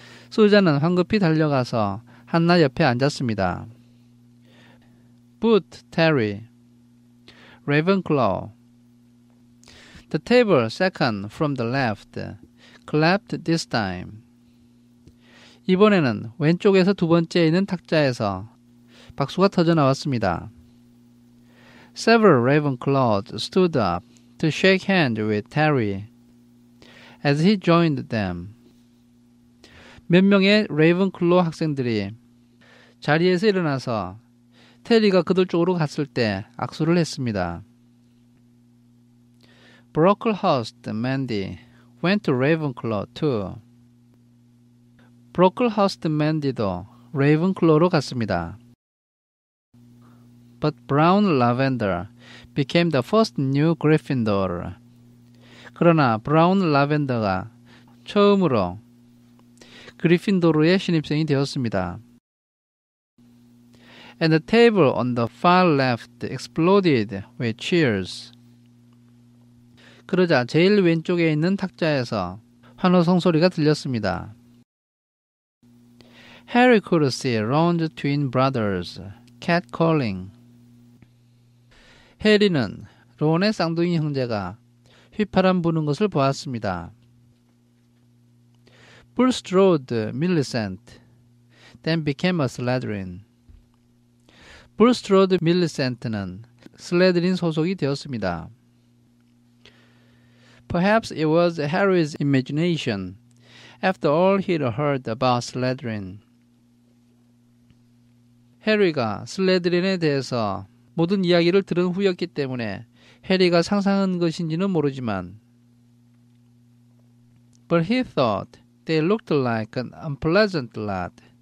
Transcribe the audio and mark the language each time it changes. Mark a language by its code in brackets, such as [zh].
[ko] 수잔은 황급히 달려가서 한나 옆에 앉았습니다. [en] Boot, Terry. Ravenclaw. The table second from the left clapped this time. [ko] 이번에는 왼쪽에서 두 번째에 있는 탁자에서 박수가 터져 나왔습니다. [en] Several Ravenclaws stood up to shake hands with Terry as he joined them. [ko] 몇 명의 레이븐클로우 학생들이 자리에서 일어나서 테리가 그들 쪽으로 갔을 때 악수를 했습니다. [en] Brocklehurst Mandy went to Ravenclaw too. [ko] Brocklehurst Mandy도 레이븐클로우로 갔습니다. [en] But Brown Lavender became the first new Gryffindor. [ko] 그러나 브라운 라벤더가 처음으로 그리핀도르의 신입생이 되었습니다. [en] And the table on the far left exploded with cheers. [ko] 그러자 제일 왼쪽에 있는 탁자에서 환호성 소리가 들렸습니다. [en] Harry could see Ron's twin brothers catcalling. [ko] 해리는 론의 쌍둥이 형제가 휘파람 부는 것을 보았습니다. [en] Bulstrode Millicent then became a Slytherin. [ko] Bulstrode Millicent는 슬레드린 소속이 되었습니다. [en] Perhaps it was Harry's imagination, after all he'd heard about Slytherin. [ko] 해리가 슬레드린에 대해서 모든 이야기를 들은 후였기 때문에 해리가 상상한 것인지는 모르지만 [en] But he thought they looked like an unpleasant lot.